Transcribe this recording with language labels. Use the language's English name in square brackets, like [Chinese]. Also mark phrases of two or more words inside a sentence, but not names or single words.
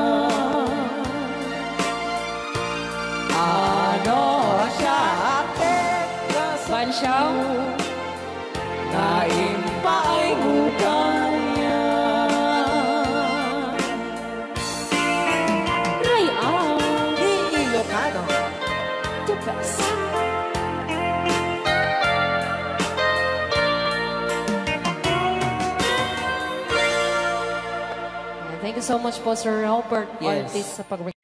[Filipino] Ano siya Bansaw na impaay mo kaniya. Ray Ao Ilocano. [English] the best. Thank you so much po Sir Robert Yes. [Filipino] Ortiz sa pag